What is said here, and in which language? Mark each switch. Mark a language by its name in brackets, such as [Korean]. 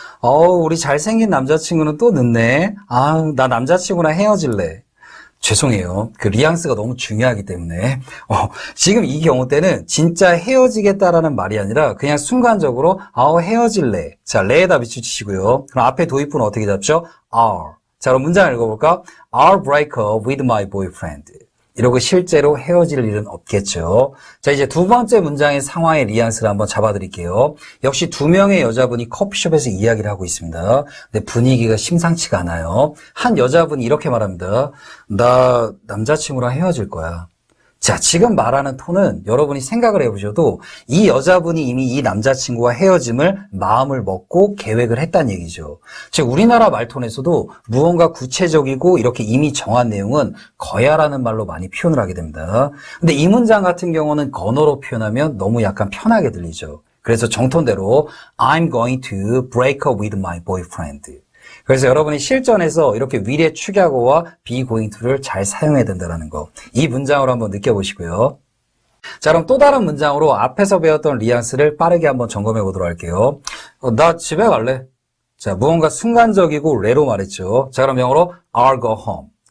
[Korean] 우리 잘생긴 남자친구는 또 늦네. 나 남자친구랑 헤어질래. 죄송해요. 그 뉘앙스가 너무 중요하기 때문에 지금 이 경우 때는 진짜 헤어지겠다라는 말이 아니라 그냥 순간적으로 헤어질래. 자, 레에다 비추시고요. 그럼 앞에 도입부는 어떻게 잡죠? are. 자, 그럼 문장 읽어볼까? [English] I'll break up with my boyfriend. [Korean] 이러고 실제로 헤어질 일은 없겠죠. 자, 이제 두 번째 문장의 상황의 뉘앙스를 한번 잡아드릴게요. 역시 두 명의 여자분이 커피숍에서 이야기를 하고 있습니다. 근데 분위기가 심상치가 않아요. 한 여자분이 이렇게 말합니다. 나 남자친구랑 헤어질 거야. 자, 지금 말하는 톤은 여러분이 생각을 해보셔도 이 여자분이 이미 이 남자친구와 헤어짐을 마음을 먹고 계획을 했다는 얘기죠. 즉 우리나라 말톤에서도 무언가 구체적이고 이렇게 이미 정한 내용은 거야라는 말로 많이 표현을 하게 됩니다. 근데 이 문장 같은 경우는 건어로 표현하면 너무 약간 편하게 들리죠. 그래서 정톤대로 [English] I'm going to break up with my boyfriend. [Korean] 그래서 여러분이 실전에서 이렇게 will의 축약어와 be going to를 잘 사용해야 된다는 거. 이 문장으로 한번 느껴보시고요. 자, 그럼 또 다른 문장으로 앞에서 배웠던 뉘앙스를 빠르게 한번 점검해 보도록 할게요. 나 집에 갈래. 자, 무언가 순간적이고 레로 말했죠. 자, 그럼 영어로 [English] I'll go home.